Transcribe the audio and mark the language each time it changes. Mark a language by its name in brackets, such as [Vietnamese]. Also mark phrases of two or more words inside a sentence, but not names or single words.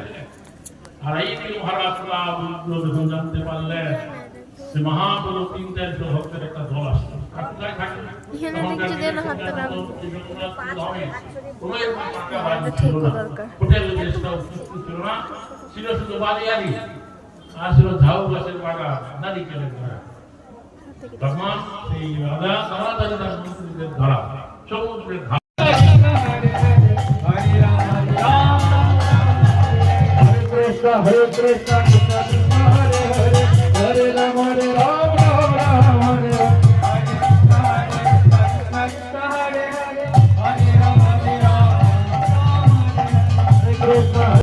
[Bangla] আর এই মহারাজরা যখন জানতে পারলেন যে মহাপ্রভু 300 ভক্তের একটা দল আসছে, ছিল শুধু বালিয়ারি আর ছিল ঝাউ গাছের বাগান, নারিকেলের বাগান। তখন সেই রাজা তাড়াতাড়ি তার মন্ত্রীদের ধরা সমুদ্রের ঘাট [Sanskrit] Hare Krishna, Krishna Krishna, Hare Hare, Hare Rama, Rama Hare Hare, Krishna Krishna, Hare Hare, Hare Rama, Hare Krishna.